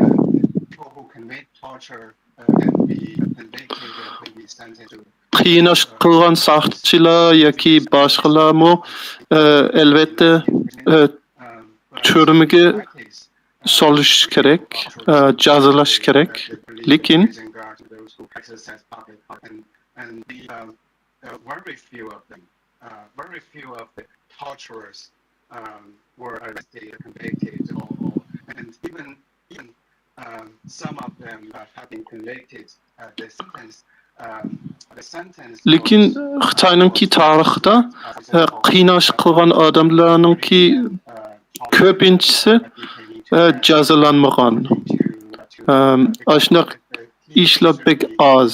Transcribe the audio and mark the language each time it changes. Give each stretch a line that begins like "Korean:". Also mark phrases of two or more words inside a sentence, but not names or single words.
Uzbek: Qiynash qilgan saqchilar yoki boshqalarmi albatta turmaga solish kerak, jazolash kerak. Lekin
English: very few of the torturers were arrested, convicted, and even some of them have been convicted.
Uzbek: Lekin Xitoyninki tarixida qiynash qilgan odamlarninki ko'pinchisi jazolanmagan. Ashunaq ishlar bek oz.